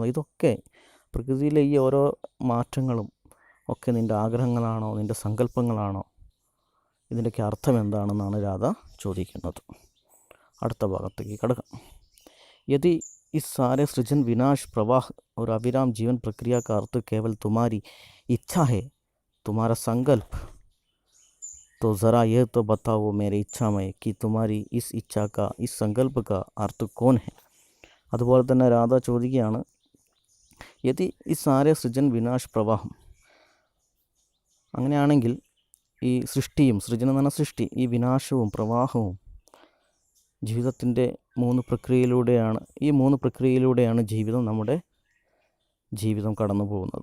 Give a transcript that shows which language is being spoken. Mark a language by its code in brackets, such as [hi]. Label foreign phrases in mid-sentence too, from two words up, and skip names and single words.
[ml] ഇതൊക്കെ പ്രകൃതിയിലെ ഈ ഓരോ മാറ്റങ്ങളും ഒക്കെ നിൻ്റെ ആഗ്രഹങ്ങളാണോ, നിൻ്റെ സങ്കല്പങ്ങളാണോ? ഇതിൻ്റെയൊക്കെ അർത്ഥം എന്താണെന്നാണ് രാധ ചോദിക്കുന്നത്. അടുത്ത ഭാഗത്തേക്ക് കടക്കാം. [hi] यदि इस सारे सृजन विनाश प्रवाह और अविराम जीवन प्रक्रिया का अर्थ केवल तुम्हारी इच्छा है, तुम्हारा संकल्प, तो ज़रा यह तो बताओ मेरे इच्छा में कि तुम्हारी इस इच्छा का, इस संकल्प का अर्थ कौन है? [ml] അതുപോലെ തന്നെ രാധ ചോദിക്കുകയാണ്, യദി ഈ [hi] सारे सृजन विनाश [ml] പ്രവാഹം, അങ്ങനെയാണെങ്കിൽ ഈ സൃഷ്ടിയും, സൃജനം എന്ന് പറഞ്ഞാൽ സൃഷ്ടി, ഈ വിനാശവും പ്രവാഹവും ജീവിതത്തിൻ്റെ മൂന്ന് പ്രക്രിയയിലൂടെയാണ് നമ്മുടെ ജീവിതം കടന്നു പോകുന്നത്.